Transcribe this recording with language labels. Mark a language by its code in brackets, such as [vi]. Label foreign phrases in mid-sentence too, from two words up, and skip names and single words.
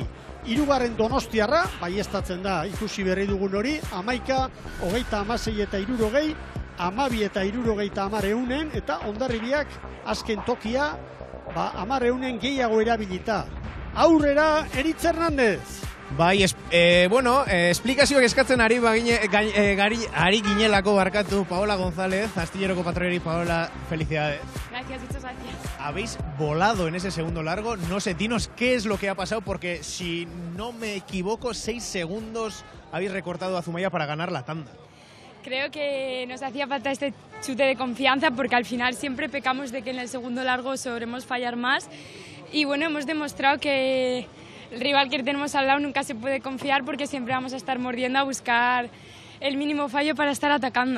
[eu] Hirugarren Donostiarra, baieztatzen da, ikusi berri dugun hori, 11:26 eta 60, 12 eta 70 eunen, eta Hondarribiak azken tokia, 10 eunen gehiago erabilita. Aurrera, Eritz Hernandez. Bai, esplikazioak eskatzen ari ginelako barkatu Paola González, Astilleroko patroiari. [es] Paola, felicidades. Gracias, muchas gracias. Habéis volado en ese segundo largo, no sé, dinos qué es lo que ha pasado, porque si no me equivoco, 6 segundos habéis recortado a Zumaia para ganar la tanda. Creo que nos hacía falta este chute de confianza porque al final siempre pecamos de que en el segundo largo solemos fallar más y bueno, hemos demostrado que el rival que tenemos al lado nunca se puede confiar porque siempre vamos a estar mordiendo a buscar el mínimo fallo para estar atacando.